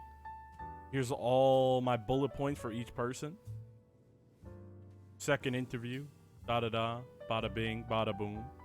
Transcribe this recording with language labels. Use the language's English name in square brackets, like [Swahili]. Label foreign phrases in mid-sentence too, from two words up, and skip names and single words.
[English] Here's all my bullet points for each person. Second interview, da-da-da, bada-bing, bada-boom.